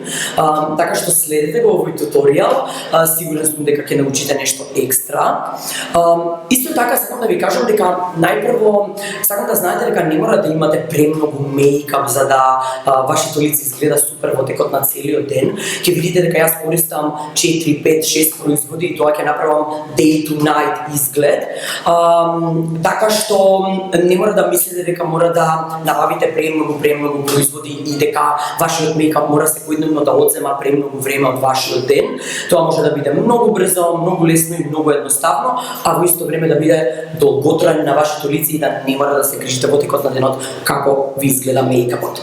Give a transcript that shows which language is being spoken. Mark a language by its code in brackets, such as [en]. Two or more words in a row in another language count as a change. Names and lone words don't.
[mk] Така што следете го овој туторијал, сигурен сум дека ќе научите нешто екстра. Исто така сакам да ви кажам дека најпрво сакам да знаете дека не мора да имате премногу мејкап за да вашето лице изгледа супер во текот на целиот ден. Ќе видите дека јас користам 4, 5, 6 производи и тоа ќе направам [en] day to night [mk] изглед. Така што не мора да мислите дека мора да набавите премногу производи и дека вашиот мејкап мора секојдневно да одзема премногу време од вашиот ден. Тоа може да биде многу брзо, многу лесно и многу едноставно, а во исто време да биде долготраен на вашето лице и да не мора да се грижите во текот на денот како ви изгледа мејкапот.